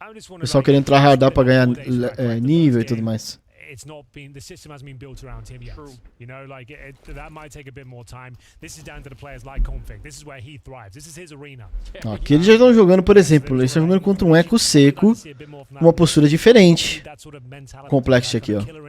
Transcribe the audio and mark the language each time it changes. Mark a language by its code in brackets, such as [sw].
[pt] O pessoal querendo entrar hardar pra ganhar nível e tudo mais. [en] It's not been, the system hasn't been built around him yet. You know, like that might take a bit more time. This is down to the players like Config. This is where he thrives. This is his arena. [pt] Aqui eles já estão jogando, por exemplo, eles estão jogando contra um eco seco, uma postura diferente. Complexity aqui, ó.